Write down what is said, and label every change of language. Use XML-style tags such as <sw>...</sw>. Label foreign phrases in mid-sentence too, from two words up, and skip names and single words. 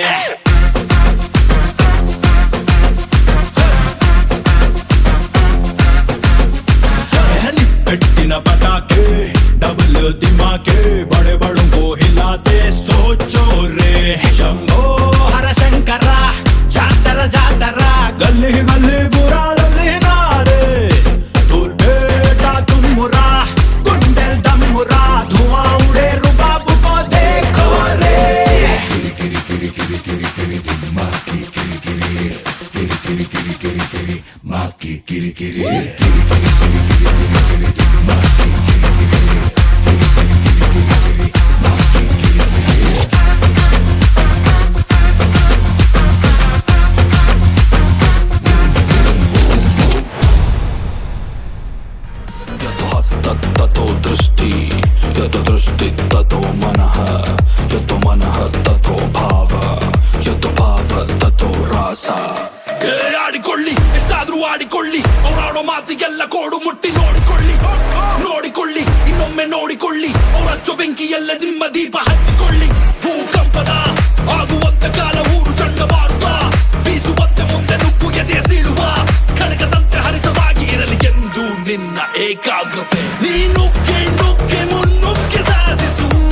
<hi>पेट्टिन पटाके डबल दिमाके बड़े बड़ों को हिलाते सोचो रे शंभो हर शंकरा जातरा जातरा गली गली बुरा गली नारे दूर बेटा तुम मुरा कुंडल दम मुरा धुआं उड़े रुबाब को देखो रे किरी किरी किरी किरी किरी किरी माँ की किरी किरी किरी किरी किरी किरी किरी माँ की किरी किरी किरी किरी किरी किरी किरी किरी माँ की किरी किरी किरी किरी किरी किरी किरी माँ की किरी किरी</hi> <sa>यतो हस्त ततो दृष्टि यतो दृष्टि ततो मनः यतो मनः ततो भाव यतो भाव ततो ರಾಸ</sa> <kn>ಆಡಿಕೊಳ್ಳಿ ಎಷ್ಟಾದ್ರೂ ಆಡಿಕೊಳ್ಳಿ ಅವರಾಡೋ ಮಾತಿಗೆಲ್ಲ ಕೋಡು ಮುಟ್ಟಿ ನೋಡಿಕೊಳ್ಳಿ ನೋಡಿಕೊಳ್ಳಿ ಇನ್ನೊಮ್ಮೆ ನೋಡಿಕೊಳ್ಳಿ ಅವರ ಹಚ್ಚೋ ಬೆಂಕಿಯೆಲ್ಲ ನಿಮ್ಮ ದೀಪ ಹಚ್ಚಿಕೊಳ್ಳಿ ಭೂಕಂಪದ ಆಗುವಂತ ಕಾಲ ಊರು ಚಂಡಮಾರುತ ಬೀಸುವಂತೆ ಮುಂದೆ ನುಗ್ಗು ಎದೆ ಸೀಳುವ ಖಡ್ಗದಂತೆ ಹರಿತವಾಗಿ ಇರಲಿ ಎಂದು ನಿನ್ನ ಏಕಾಗ್ರತೆ ನೀ ನುಗ್ಗೆ ನುಗ್ಗೆ ಮುನ್ನುಗ್ಗೆ ಸಾಧಿಸು</kn>